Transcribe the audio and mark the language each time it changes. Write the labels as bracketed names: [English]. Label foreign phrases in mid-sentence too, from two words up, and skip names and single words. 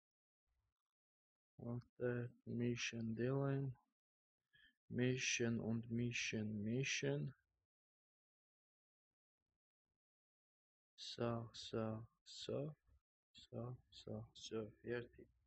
[Russian] Вот так. Mission делаем. [German] Mission und Mission. So. [Russian] Все, fertig.